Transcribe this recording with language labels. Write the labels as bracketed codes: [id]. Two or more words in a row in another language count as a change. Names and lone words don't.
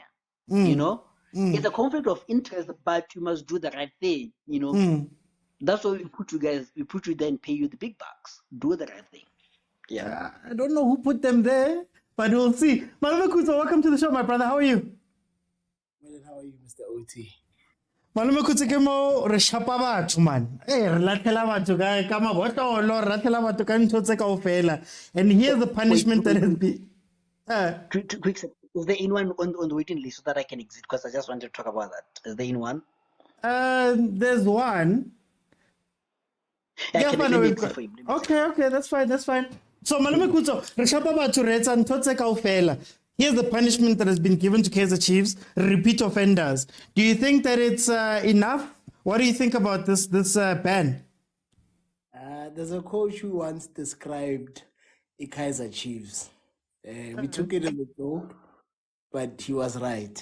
[en] It's a conflict of interest, but you must do the right thing. That's why we put you guys. We put you there and pay you the big bucks. Do the right thing. Yeah. I don't know who put them there, but we'll see. Malume Kutso, welcome to the show, my brother. How are you? Well, how are you, Mr. OT? [st] Malume Kutso ke mo re shapa batho man. Re latlhela batho ka mabotolo, re latlhela batho ka ntho tse kaofela. [en] And here's the punishment that has been. Quick, is there anyone on the waiting list so that I can exit? Because I just wanted to talk about that. Is there anyone? There's one. Okay, that's fine. So, Malume Kutso, [st] re shapa batho re etsa ntho tse kaofela. [en] Here's the punishment that has been given to Kaizer Chiefs, repeat offenders. Do you think that it's enough? What do you think about this ban? There's a coach who once described the Kaizer Chiefs. We took it as a joke, but he was right.